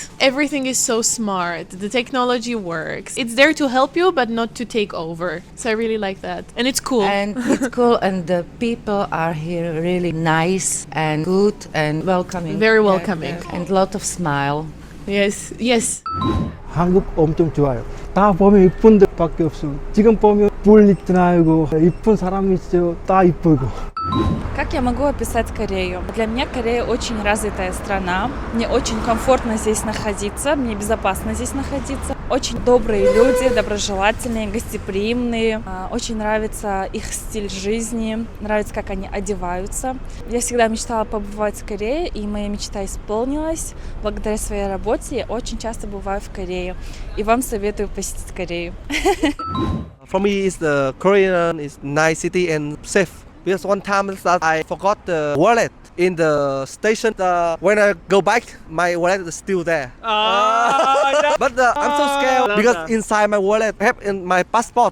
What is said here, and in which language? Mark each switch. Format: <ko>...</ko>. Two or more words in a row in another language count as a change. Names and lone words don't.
<en>Everything is so smart. The technology works. It's there to help you, but not to take over. So I really like that. And it's cool. And it's cool, and the people are here really nice and good and welcoming. Very welcoming. And a lot of smile. Yes, yes.</en> <ko>한국 엄청 좋아요. 다 보면 이쁜 데밖에 없어. 지금 보면 뿔 있잖아요. 이쁜 사람이 있어요. 다 이쁘고.</ko> <ru>Как я могу описать Корею? Для меня Корея очень развитая страна. Мне очень комфортно здесь находиться, мне безопасно здесь находиться. Очень добрые люди, доброжелательные, гостеприимные. Очень нравится их стиль жизни, нравится, как они одеваются. Я всегда мечтала побывать в Корее, и моя мечта исполнилась. Благодаря своей работе я очень часто бываю в Корее. И вам советую посетить Корею.</ru> <en>For me, the Korean is nice city and safe. Because one time I forgot the wallet in the station. When I go back, my wallet is still there. But I'm so scared because inside my wallet I have in my passport.</en>